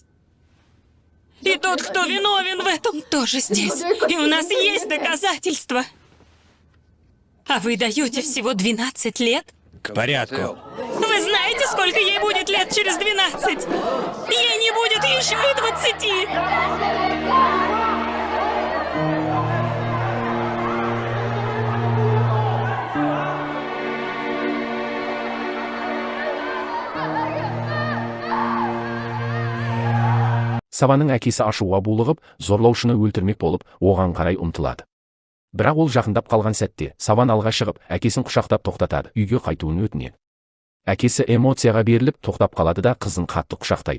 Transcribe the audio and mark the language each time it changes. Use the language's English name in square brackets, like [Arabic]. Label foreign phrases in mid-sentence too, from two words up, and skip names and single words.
[Russian] И тот, кто виновен в этом, тоже здесь. И у нас есть доказательства. А вы даете всего 12 лет? К порядку. Вы знаете, сколько ей будет лет через 12? Ей не будет еще и 20. [Kazakh] Саванның әкесі ашуға булығып, зорлаушыны өлтірмек болып, оған қарай ұмтылады. Бірақ ол жақындап қалған сәтте, Саван алға шығып, әкесін құшақтап тоқтатады, үйге қайтуын өтінеді. Әкесі эмоцияға беріліп, тоқтап қалады да қызын қатты құшақтайды.